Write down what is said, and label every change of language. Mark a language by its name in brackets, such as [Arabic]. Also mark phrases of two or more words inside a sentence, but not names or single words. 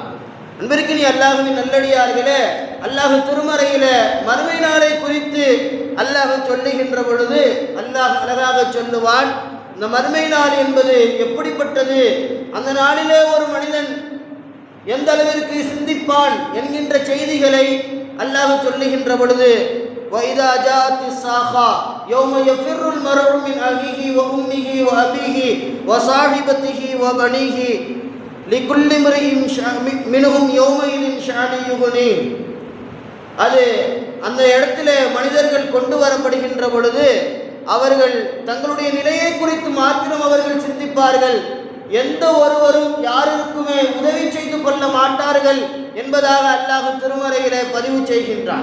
[Tamil] அன்பிற்கினி அல்லாஹ்வின் நல்லடியார்களே, அல்லாஹ் திருமறையில மறுமை நாளை குறித்து அல்லாஹ் சொல்லுகின்ற பொழுது அல்லாஹ் அழகாக சொல்லுவான், இந்த மறுமை நாள் என்பது எப்படிப்பட்டது, அந்த நாளிலே ஒரு மனிதன் எந்த அளவிற்கு சிந்திப்பான் என்கின்ற செய்திகளை அல்லாஹ் சொல்லுகின்ற பொழுது, [Arabic] وَإِذَا جَاءَتِ السَّاخَةُ يَوْمَ يَفِرُّ الْمَرْءُ مِنْ أَخِيهِ وَأُمِّهِ وَأَبِيهِ وَصَاحِبَتِهِ وَبَنِيهِ لِكُلِّ امْرِئٍ مِنْهُمْ يَوْمَئِذٍ شَأْنٌ يُغْنِيهِ. [Tamil] அது அந்த இடத்திலே மனிதர்கள் கொண்டு வரப்படுகின்ற பொழுது அவர்கள் தங்களுடைய நிலையை குறித்து மாத்திரம் அவர்கள் சிந்திப்பார்கள். எந்த ஒருவரும் யாருக்குமே உதவி செய்து கொள்ள மாட்டார்கள் என்பதாக அல்லாஹ் திருமறையிலே பதிவு செய்கின்றான்.